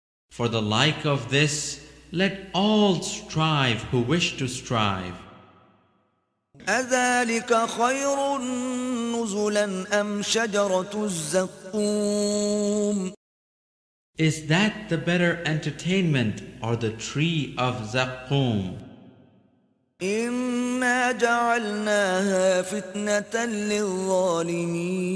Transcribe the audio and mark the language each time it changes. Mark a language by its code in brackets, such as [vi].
[en] For the like of this, let all strive who wish to strive. [ar] أذلك خير نزلا أم شجرة الزقوم. [en] Is that the better entertainment or the tree of Zaqqum? [ar] إنا جعلناها فتنة للظالمين.